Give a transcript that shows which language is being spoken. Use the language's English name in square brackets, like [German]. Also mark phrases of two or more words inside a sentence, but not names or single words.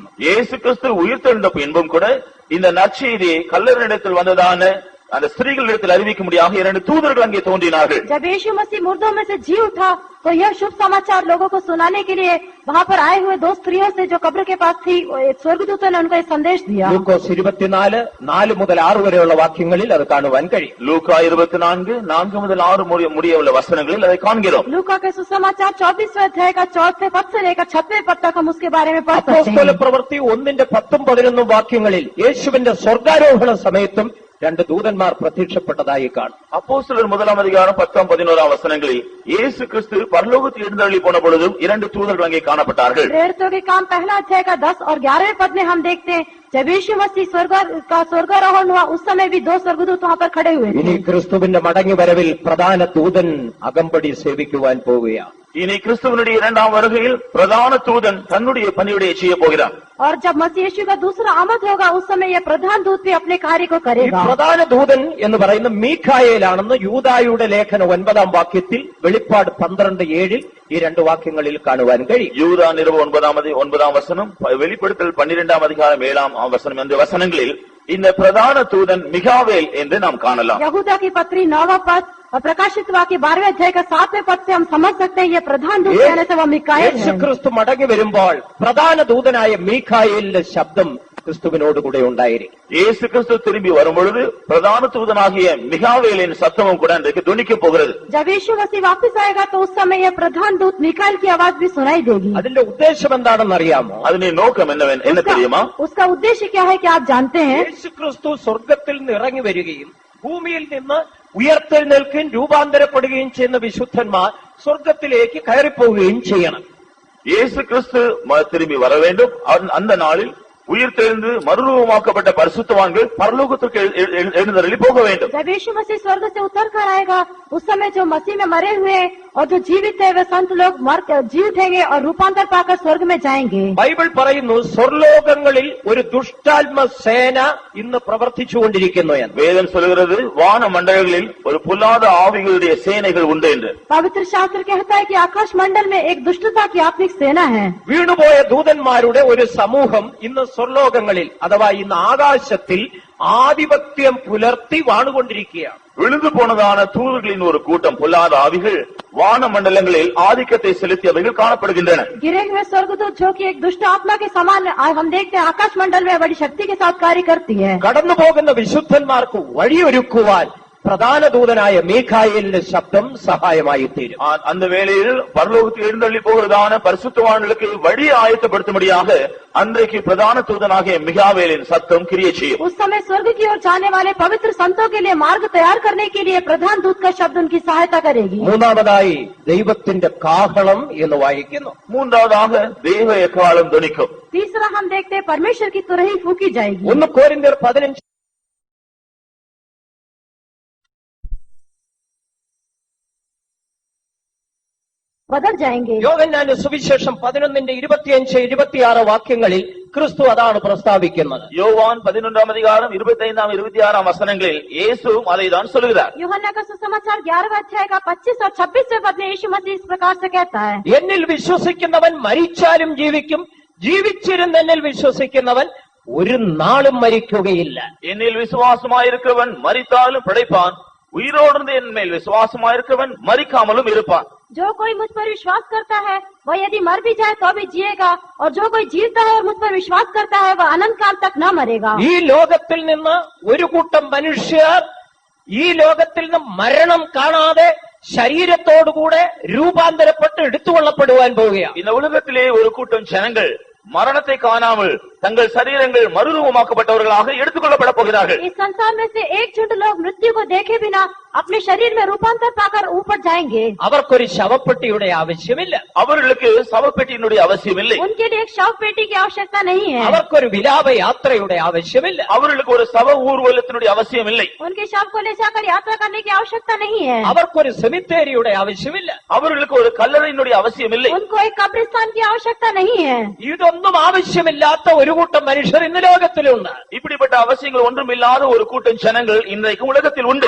[Tamil] இயேசு கிறிஸ்து உயிர்த்தெழுந்த பின்பும் கூட இந்த நற்செய்தியை கல்லறையிடத்தில் வந்ததான அந்த ஸ்திரீகளிடத்தில் அறிவிக்கும்படியாக 2 தூதர்கள் அங்கே தோன்றினார்கள். [Hindi] जब यीशु मसीह मुर्दों में से जी उठा तो यह शुभ समाचार लोगों को सुनाने के लिए वहाँ पर आए हुए 2 स्त्रियों से जो कब्र के पास थी, स्वर्गदूतों ने उनको एक संदेश दिया। [Malayalam] ലൂക്കോസ് 24 4 മുതൽ 6 വരെയുള്ള വാക്യങ്ങളിൽ അത് കാണുവാൻ കഴിയും. [Tamil] லூக்கா 24 4 முதல் 6 முடிய உள்ள வசனங்களில் அதை காண்கிறோம். [Hindi] लूका के सुसमाचार 24वें अध्याय का 4वें पद से लेकर 6वें पद तक हम उसके बारे में पढ़ सकते [Malayalam] അപ്പോസ്തല [Hindi] हैं। [Malayalam] പ്രവൃത്തി 1:10-11 വാക്യങ്ങളിൽ യേശുവിന്റെ സ്വർഗാരോഹണ സമയത്തും 2 ദൂതന്മാർ പ്രത്യക്ഷപ്പെട്ടതായി കാണും. [Tamil] அப்போஸ்தலர் 1 அதிகாரம் 10-11 வசனங்களில் இயேசு கிறிஸ்து பரலோகத்தில் எழுந்தருளி போன பொழுதும் 2 தூதர்கள் அங்கே காணப்பட்டார்கள். [Hindi] प्रेरितों के काम पहला अध्याय का 10 और 11वें पद में हम देखते हैं जब यीशु मसीह स्वर्गारोहण हुआ उस समय भी 2 स्वर्गदूत वहाँ पर खड़े हुए [Malayalam] ഇനി [Hindi] थे। [Malayalam] ക്രിസ്തുവിന്റെ മടങ്ങി വരവിൽ പ്രധാന ദൂതൻ അകമ്പടി സേവിക്കുവാൻ പോവുകയാണ്. [Tamil] இனி கிறிஸ்துவனுடைய 2ஆம் வருகையில் பிரதான தூதன் தன்னுடைய பணியுடைய செய்ய போகிறார். [Hindi] और जब मसीह यीशु का दूसरा आमद होगा उस समय यह प्रधान दूत भी अपने कार्य को [Malayalam] ഈ [Hindi] करेगा। [Malayalam] പ്രധാന ദൂതൻ എന്ന് പറയുന്ന മീഖായേലാണെന്ന് യൂദായുടെ ലേഖനം 9-ാം വാക്യത്തിൽ വെളിപ്പാട് 12:7 ഈ 2 വാക്യങ്ങളിൽ കാണുവാൻ കഴിയും. [Tamil] யூதா நிருபம் 9ஆம் வசனம், வெளிப்படுத்தல் 12ஆம் அதிகாரம் 7ஆம் வசனம் என்ற வசனங்களில் இந்த பிரதான தூதன் மிகாவேல் என்று நாம் காணலாம். [Hindi] यहूदा की पत्री 9वां पद और प्रकाशित वाक्य 12वें अध्याय का 7वें पद से हम समझ सकते हैं ये प्रधान दूत कहने से वह मिकाएल [Malayalam] യേശു [Hindi] है। [Malayalam] ക്രിസ്തു മടങ്ങി വരുമ്പോൾ പ്രധാന ദൂതനായ മീഖായേലിന്റെ ശബ്ദം ക്രിസ്തുവിനോട് കൂടെ ഉണ്ടായിരിക്കും. [Tamil] இயேசு கிறிஸ்து திரும்பி வரும்பொழுது பிரதான தூதனாகிய மிகாவேலின் சத்தமும் கூட இன்றைக்கு துணிக்க போகிறது. [Hindi] जब यीशु मसीह वापस आएगा तो उस समय यह प्रधान दूत मिकाएल की आवाज भी सुनाई देगी। [Malayalam] അതിന്റെ ഉദ്ദേശം എന്താണെന്ന് അറിയാമോ? [Tamil] அதனுடைய நோக்கம் என்ன தெரியுமா? [Hindi] उसका उद्देश्य क्या है कि आप जानते हैं? [Malayalam] യേശു ക്രിസ്തു സ്വർഗത്തിൽ നിന്ന് ഇറങ്ങി വരികയും ഭൂമിയിൽ നിന്ന് ഉയർത്തെഴുന്നേൽക്കുകയും രൂപാന്തരപ്പെടുകയും ചെയ്യുന്ന വിശുദ്ധന്മാർ സ്വർഗത്തിലേക്ക് കയറിപ്പോവുകയും ചെയ്യണം. [Tamil] இயேசு கிறிஸ்து திரும்பி வர வேண்டும். அந்த நாளில் உயிர்த்தெழுந்து மறுரூபமாக்கப்பட்ட பரிசுத்தவான்கள் பரலோகத்திற்கு எழுந்தருளி போக வேண்டும். [Hindi] जब यीशु मसीह स्वर्ग से उतर कर आएगा उस समय जो मसीह में मरे हुए और जो जीवित है वे संत लोग जी उठेंगे और रूपांतर पाकर स्वर्ग में जाएंगे। [Malayalam] ബൈബിൾ പറയുന്നു സ്വർലോകങ്ങളിൽ ഒരു ദുഷ്ടാത്മ സേന ഇന്ന് പ്രവർത്തിച്ചുകൊണ്ടിരിക്കുന്നു എന്ന്. [Tamil] வேதம் சொல்கிறது வான மண்டலங்களில் ஒரு பொல்லாத ஆவிகளுடைய சேனைகள் உண்டு என்று. [Hindi] पवित्र शास्त्र कहता है कि आकाश मंडल में एक दुष्टता की आत्मिक सेना है। [Malayalam] വീണുപോയ ദൂതന്മാരുടെ ഒരു സമൂഹം ഇന്ന് സ്വർലോകങ്ങളിൽ അഥവാ ഇന്ന് ആകാശത്തിൽ ആധിപത്യം പുലർത്തി വാണുകൊണ്ടിരിക്കുകയാണ്. [Tamil] விழுந்து போனதான தூதர்களின் ஒரு கூட்டம் பொல்லாத ஆவிகள் வான மண்டலங்களில் ஆதிக்கத்தை செலுத்தியவைகள் காணப்படுகின்றன. [Hindi] गिरे हुए स्वर्गदूत जो कि एक दुष्ट आत्मा के समान हम देखते हैं आकाश मंडल में बड़ी शक्ति के साथ कार्य करती है। [Malayalam] കടന്നു പോകുന്ന വിശുദ്ധന്മാർക്ക് വഴിയൊരുക്കുവാൻ പ്രധാന ദൂതനായ മീഖായേലിന്റെ ശബ്ദം സഹായമായി തീരും. [Tamil] அந்த வேளையில் பரலோகத்தில் எழுந்தள்ளி போகிறதான பரிசுத்தவான்களுக்கு வழி ஆயத்தப்படுத்தும்படியாக அன்றைக்கு பிரதான தூதனாகிய மிகாவேலின் சத்தம் கிரியை செய்யும். [Hindi] उस समय स्वर्ग की ओर जाने वाले पवित्र संतों के लिए मार्ग तैयार करने के लिए प्रधान दूत का शब्द उनकी सहायता करेगी। [Malayalam] മൂന്നാമതായി ദൈവത്തിന്റെ കാഹളം എന്ന് വായിക്കുന്നു. [Tamil] மூன்றாவதாக தெய்வ எக்காலம் துணிக்கும். [Hindi] तीसरा हम देखते हैं परमेश्वर की तुरही फूकी जाएगी। [Malayalam] 1 कोरिന്ത്യർ 15 [Hindi] बदल जाएंगे। [Malayalam] യോഹന്നാന്റെ സുവിശേഷം 11:25-26 വാക്യങ്ങളിൽ ക്രിസ്തു അതാണ് പ്രസ്താവിക്കുന്നത്. [Tamil] யோவான் 11ஆம் அதிகாரம் 25ஆம் 26ஆம் வசனங்களில் இயேசுவும் அதைதான் சொல்கிறார். [Hindi] यूहन्ना का सुसमाचार 11वें अध्याय का 25 और 26वें पद में यीशु मसीह इस प्रकार से कहता है, [Malayalam] എന്നിൽ വിശ്വസിക്കുന്നവൻ മരിച്ചാലും ജീവിക്കും, ജീവിച്ചിരുന്ന എന്നിൽ വിശ്വസിക്കുന്നവൻ ഒരു നാളും മരിക്കുകയില്ല. [Tamil] என்னில் விசுவாசமாயிருக்கிறவன் மரித்தாலும் பிழைப்பான், உயிரோடு என் மேல் விசுவாசமாயிருக்கிறவன் மரிக்காமலும் இருப்பான். [Hindi] जो कोई मुझ पर विश्वास करता है वह यदि मर भी जाए तो भी जिएगा, और जो कोई जीता है और मुझ पर विश्वास करता है वह अनंत काल तक न मरेगा। [Malayalam] ഈ ലോകത്തിൽ നിന്ന് ഒരു കൂട്ടം മനുഷ്യർ ഈ ലോകത്തിൽ നിന്ന് മരണം കാണാതെ ശരീരത്തോടുകൂടെ രൂപാന്തരപ്പെട്ട് എടുത്തുകൊള്ളപ്പെടുവാൻ പോവുകയാണ്. [Tamil] இந்த உலகத்திலே ஒரு கூட்டம் ஜனங்கள் மரணத்தை காணாமல் தங்கள் சரீரங்கள் மறுரூபமாக்கப்பட்டவர்களாக எடுத்துக்கொள்ளப்பட போகிறார்கள். [Hindi] इस संसार में से एक झुंड लोग मृत्यु को देखे बिना अपने शरीर में रूपांतर पाकर ऊपर जाएंगे। [Malayalam] അവർക്കൊരു ശവപ്പെട്ടിയുടെ ആവശ്യമില്ല. [Tamil] அவர்களுக்கு சவப்பெட்டியினுடைய அவசியம் இல்லை. [Hindi] उनके लिए एक शव पेटी की आवश्यकता नहीं है। [Malayalam] അവർക്കൊരു വിലാപയാത്രയുടെ ആവശ്യമില്ല. [Tamil] அவர்களுக்கு ஒரு சவ ஊர்வலத்தினுடைய அவசியம் இல்லை. [Hindi] उनके शव को ले जाकर यात्रा करने की आवश्यकता नहीं है। [Malayalam] അവർക്കൊരു സെമിത്തേരിയുടെ ആവശ്യമില്ല. [Tamil] அவர்களுக்கு ஒரு கல்லறையினுடைய அவசியம் இல்லை. [Hindi] उनको एक कब्रिस्तान की आवश्यकता नहीं है। [Malayalam] ഇതൊന്നും ആവശ്യമില്ലാത്ത ഒരു കൂട്ടം മനുഷ്യർ ഇന്ന് ലോകത്തിലുണ്ട്. [Tamil] இப்படிப்பட்ட அவசியங்கள் ஒன்றும் இல்லாத ஒரு கூட்டம் ஜனங்கள் இன்றைக்கு உலகத்தில் உண்டு.